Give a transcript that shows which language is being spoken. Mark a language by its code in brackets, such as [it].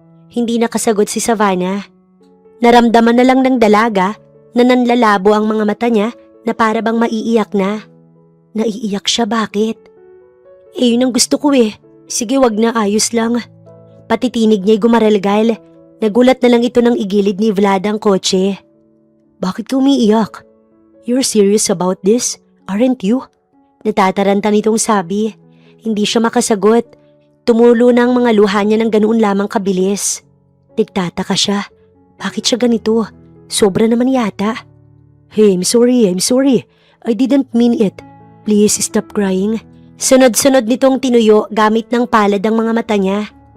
[tl] Hindi nakasagot si Savannah. Naramdaman na lang ng dalaga na nanlalabo ang mga mata niya na para bang maiiyak na. Naiiyak siya, bakit? Yun ang gusto ko eh. Sige, wag na, ayos lang. Pati tinig niya'y gumaralgal. Nagulat na lang ito nang igilid ni Vlad ang kotse. Bakit ka umiiyak? [en] You're serious about this, aren't you? [tl] Natataranta nitong sabi. Hindi siya makasagot. Tumulo na ang mga luha niya ng ganoon lamang kabilis. Nagtataka siya. Bakit siya ganito? Sobra naman yata. [en] Hey, I'm sorry. I didn't mean it. Please stop crying. [tl] Sunod-sunod nitong tinuyo gamit ng palad ang mga mata niya.